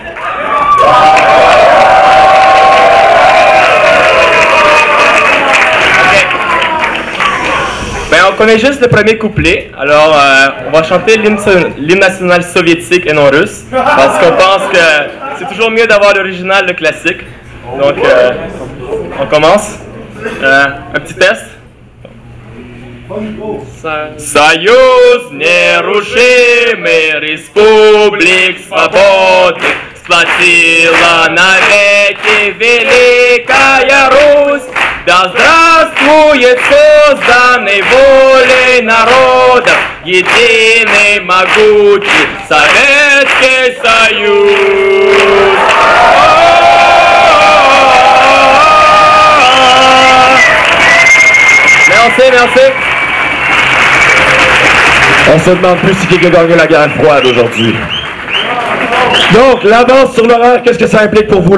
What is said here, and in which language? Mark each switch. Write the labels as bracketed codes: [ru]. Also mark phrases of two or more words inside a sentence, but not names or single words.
[fr] Ben, on connaît juste le premier couplet, alors on va chanter l'hymne national soviétique et non russe, parce qu'on pense que c'est toujours mieux d'avoir l'original, le classique. Donc, on commence. Un petit test. [ru] Союзные рушимые республик свободы сплотила навеки Великая Русь. Да здравствует созданный волей народов единый могучий Советский Союз. [fr] Merci, merci. On se demande plus si quelqu'un a gagné la guerre froide aujourd'hui. Donc, l'avance sur l'horaire, qu'est-ce que ça implique pour vous?